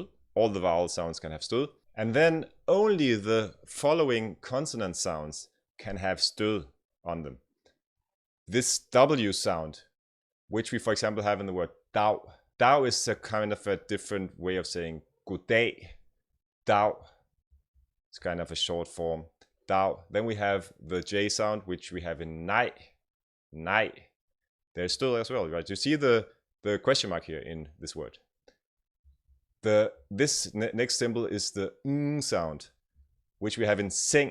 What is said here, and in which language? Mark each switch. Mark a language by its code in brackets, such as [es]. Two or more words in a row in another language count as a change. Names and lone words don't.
[en] All the vowel sounds can have Stød. And then only the following consonant sounds can have Stød on them. This W sound, which we for example have in the word dag. Dag is a kind of a different way of saying goddag. Dag. It's kind of a short form. Dag. Then we have the J sound, which we have in nej. Nej. There's Stød as well, right? You see the question mark here in this word. This next symbol is the ng sound, which we have in sing.